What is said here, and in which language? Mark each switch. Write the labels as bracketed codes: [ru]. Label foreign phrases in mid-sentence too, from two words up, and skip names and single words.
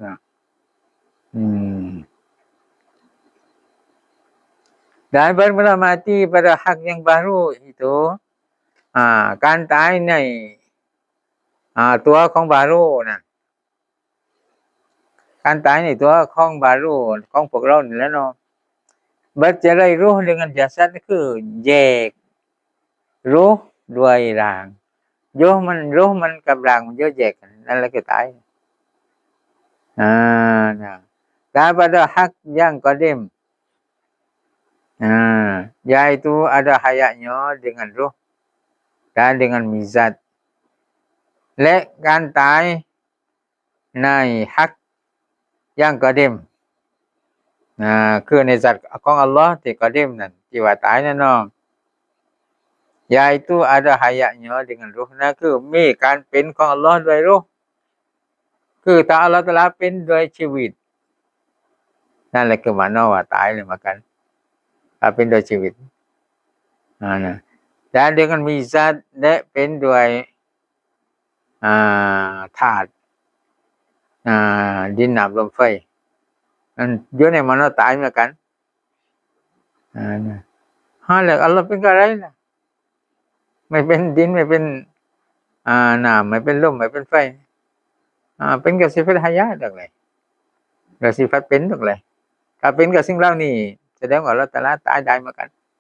[ms] dan benar mati pada hak yang baru itu [th] การตายในตัวของบารูนะการตายในตัวของบารูของพวกเรานี่แหละเนาะ [ms] bercerai ruh dengan jasad [th] คือแยกรูห์ด้วยร่างรูห์มันกับร่างมันแยกกันนั่นแหละคือตาย [ms] daripada hak yang qadim yaitu ada hayatnya dengan ruh dan dengan mizat [th] และการตายในฮัก [ms] yang qadim [th] คือในสัตว์ของอัลเลาะห์ที่qadim นั่นที่ว่าตายนั่นเนาะ [ms] yaitu ada hayatnya dengan ruh [th] นั่นคือมีการเป็นของอัลเลาะห์ด้วยรูห์คือถ้าอัลเลาะห์ตะอาลาเป็นด้วยชีวิตนั่นแหละคือmaknaว่าตายเลยเหมือนกันถ้าเป็นด้วยชีวิต [ms] dan dengan mizat [th] และเป็นด้วยธาตุดินน้ำลมไฟนั่นอยู่ในmaknaตายเหมือนกันแล้วอัลเลาะห์เป็นอะไรล่ะไม่เป็นดินไม่เป็นน้ำไม่เป็นลมไม่เป็นไฟเป็นกับสิฟัตหายะตรงไหนกับสิฟัตเป็นตรงไหนถ้าเป็นกับสิ่งเหล่านี้แสดงว่าอัลเลาะห์ตะอาลาตายได้เหมือนกัน